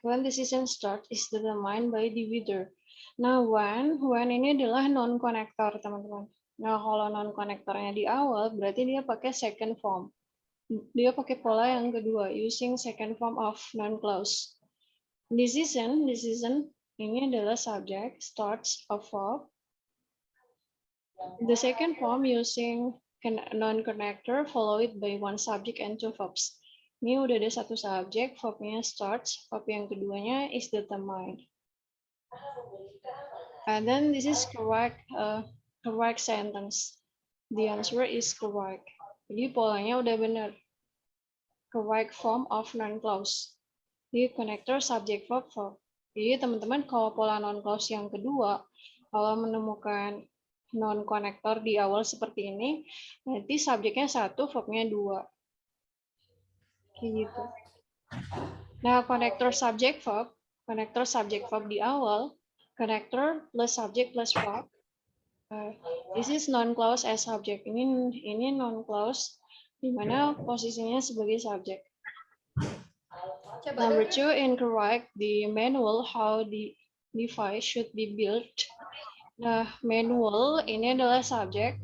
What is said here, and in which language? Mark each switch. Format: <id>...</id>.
<en>When the season starts is determined by the weather.</en> <id>Nah, when ini adalah non-connector, teman-teman. Nah, kalau non-connectornya di awal, berarti dia pakai second form. Dia pakai pola yang kedua,</id> <en>using second form of non-clause. The season</en> <id>ini adalah</id> <en>subject, starts a verb. The second form using non-connector followed by one subject and two verbs.</en> <id>Ini udah ada satu subjek, verbnya starts, verb yang keduanya is determined.</id> <en>And then this is correct sentence. The answer is correct.</en> <id>Jadi polanya udah benar.</id> <en>Correct form of non-clause.</en> <id>di connector subject verb verb. Jadi teman-teman kalau pola non clause yang kedua, kalau menemukan non connector di awal seperti ini, nanti subjeknya 1, verbnya 2. Kayak gitu. Nah, connector subject verb di awal, connector plus subject plus verb.</id> <en>This is non clause as subject.</en> <id>Ini non clause di mana posisinya sebagai subjek.</id> <en>Number 2, incorrect the manual how the device should be built.</en> <id>Nah, manual ini adalah subjek.</id>